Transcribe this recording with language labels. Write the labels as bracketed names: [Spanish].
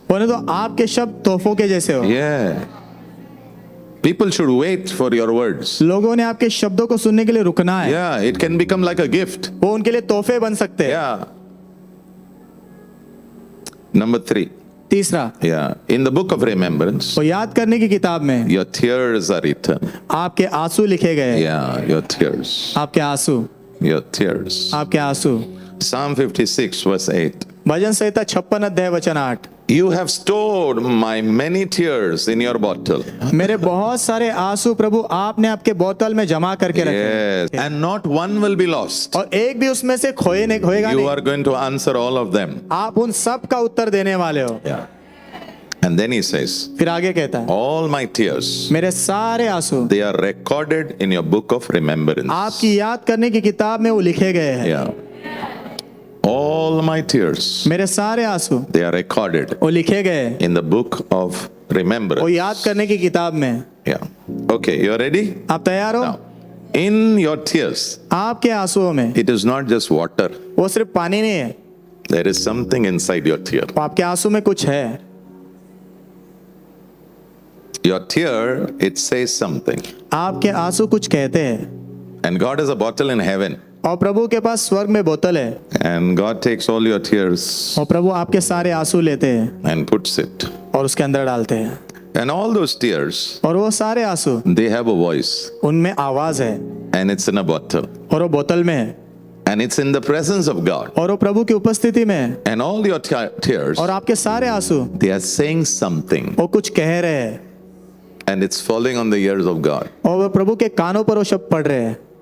[Hindi] होने तो आपके शब्द तोहफों के जैसे हो। [English] Yeah. People should wait for your words. [Hindi] लोगों ने आपके शब्दों को सुनने के लिए रुकना है। [English] Yeah, it can become like a gift. [Hindi] वो उनके लिए तोहफे बन सकते हैं। [English] Yeah. Number 3. [Hindi] तीसरा, [English] Yeah. In the book of remembrance, [Hindi] वो याद करने की किताब में [English] your tears are written. [Hindi] आपके आंसू लिखे गए हैं। [English] Yeah, your tears. [Hindi] आपके आंसू, [English] Your tears. [Hindi] आपके आंसू। [English] Psalm 56, verse 8. [Hindi] भजन संहिता 56 अध्याय वचन 8। [English] You have stored my many tears in your bottle. [Hindi] मेरे बहुत सारे आंसू प्रभु आपने आपके बोतल में जमा करके रखे हैं। [English] Yes. And not one will be lost. [Hindi] और एक भी उसमें से होएगा [English] You [Hindi] नहीं। [English] are going to answer all of them. [Hindi] आप उन सब का उत्तर देने वाले हो। [English] Yeah. And then he says, [Hindi] फिर आगे कहता है, [English] all my tears, [Hindi] मेरे सारे आंसू [English] they are recorded in your book of remembrance. [Hindi] आपकी याद करने की किताब में वो लिखे गए हैं। [English] Yeah. All my tears, [Hindi] मेरे सारे आंसू [English] they are recorded [Hindi] वो लिखे गए हैं, [English] in the book of [Hindi] वो [English] remembrance. [Hindi] याद करने की किताब में। [English] Yeah. Okay, you are ready? [Hindi] आप तैयार हो? [English] Now, in your tears, [Hindi] आपके आंसुओं में [English] it is not just water. [Hindi] वो सिर्फ पानी नहीं है, [English] There is something inside your tear. [Hindi] आपके आंसू में कुछ है। [English] Your tear, it says something. [Hindi] आपके आंसू कुछ कहते हैं। [English] And God has a bottle in heaven. [Hindi] और प्रभु के पास स्वर्ग में बोतल है, [English] And God takes all your tears [Hindi] और प्रभु आपके सारे आंसू लेते हैं [English] and puts it. [Hindi] और उसके अंदर डालते हैं। [English] And all those tears, [Hindi] और वो सारे आंसू, [English] they have a voice. [Hindi] उनमें आवाज है [English] And it's in a bottle. [Hindi] और वो बोतल में है [English] And it's in the presence of God. [Hindi] और वो प्रभु की उपस्थिति में है। [English] And all your tears, [Hindi] और आपके सारे आंसू [English] they are saying something. [Hindi] वो कुछ कह रहे हैं [English] And it's falling on the ears of God. [Hindi] और वो प्रभु के कानों पर वो शब्द पड़ रहे हैं।